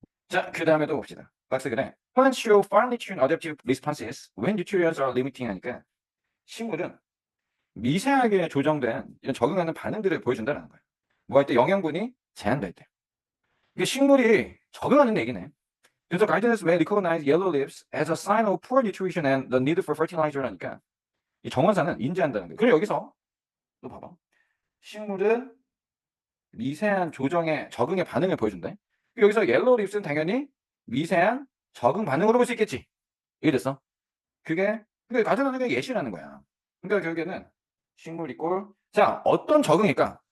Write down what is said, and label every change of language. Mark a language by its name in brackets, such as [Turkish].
[Korean] 자, 그 다음에도 봅시다. 박스글에 [English] plants show finely tuned adaptive responses when nutrients are limiting [Korean] 하니까 식물은 미세하게 조정된 이런 적응하는 반응들을 보여준다는 거예요. 뭐 할 때 영양분이 제한될 때. 이게 식물이 적응하는 얘기네. [English] 그래서 gardens may recognize yellow leaves as a sign of poor nutrition and the need for fertilizer라니까 [Korean] 이 정원사는 인지한다는 거예요. 그리고 여기서 또 봐봐. 식물은 미세한 조정에 적응의 반응을 보여준대. 여기서 yellow leaves는 당연히 미세한 적응 반응으로 볼 수 있겠지. 이해됐어? 그게 가져가는 게 예시라는 거야. 그러니까 결국에는 식물 이꼴 자, 어떤 적응일까?